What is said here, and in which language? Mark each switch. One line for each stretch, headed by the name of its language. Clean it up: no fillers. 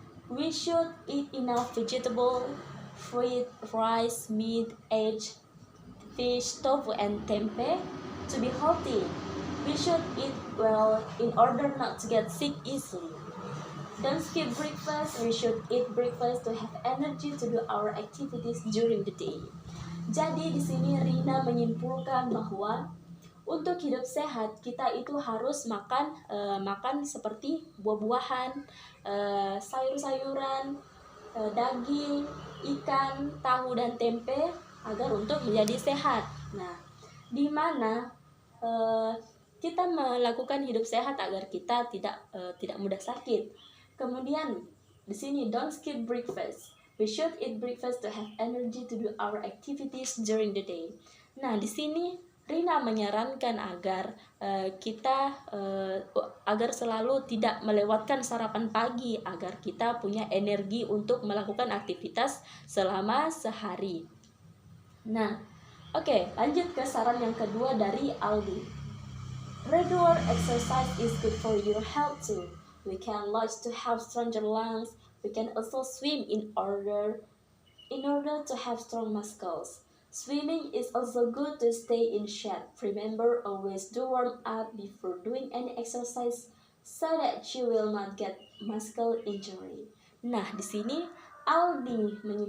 English: We should eat enough vegetable, fruit, rice, meat, eggs, fish, tofu, and tempeh to be healthy. We should eat well in order not to get sick easily. Don't skip breakfast. We should eat breakfast to have energy to do our activities during the day.
Indonesian: Jadi di sini Rina menyimpulkan bahwa untuk hidup sehat kita itu harus makan seperti buah-buahan, sayur-sayuran, daging, ikan, tahu dan tempe agar untuk menjadi sehat. Nah, di mana kita melakukan hidup sehat agar kita tidak mudah sakit. Kemudian di sini
English: don't skip breakfast. We should eat breakfast to have energy to do our activities during the day.
Indonesian: Nah, di sini Rina menyarankan agar kita agar selalu tidak melewatkan sarapan pagi agar kita punya energi untuk melakukan aktivitas selama sehari. Nah, oke, lanjut ke saran yang kedua dari Aldi.
English: Regular exercise is good for your health too. We can lodge to have stronger lungs. We can also swim in order to have strong muscles. Swimming is also good to stay in shape. Remember, always do warm up before doing any exercise so that you will not get muscle injury.
Indonesian: Nah, di sini Aldi